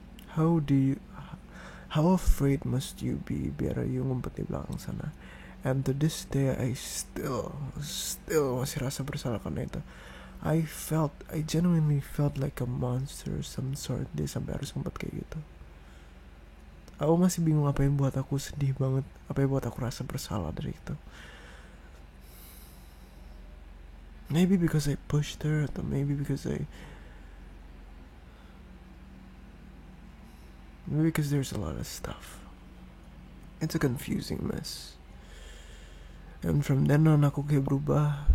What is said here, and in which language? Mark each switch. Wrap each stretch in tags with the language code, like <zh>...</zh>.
<en>How afraid must you be</en> <id>biar</id> <en>you</en> <id>ngumpet di belakang sana?</id> <en>And to this day I still</en> <id>masih rasa bersalah karena itu.</id> <en>I genuinely felt like a monster of some sort.</en> <id>Dia sampai harus ngumpet kayak gitu. Aku masih bingung apa yang buat aku sedih banget, apa yang buat aku rasa bersalah dari itu.</id> <en>Maybe because I pushed her,</en> <id>atau</id> <en>maybe because there's a lot of stuff. It's a confusing mess. And from then on</en> <id>aku kayak berubah.</id>